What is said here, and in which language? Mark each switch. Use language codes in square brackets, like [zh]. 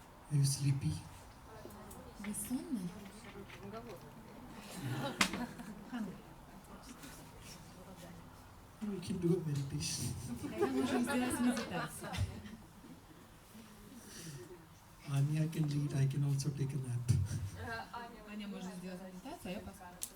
[en] Are you sleepy? [ru] Вы сонный? [en] Hungry. We can do a meditation. [ru] Тогда можем сделать медитацию. [en] Anya can lead, I can also take a nap. [ru] Аня может сделать медитацию, а я пока.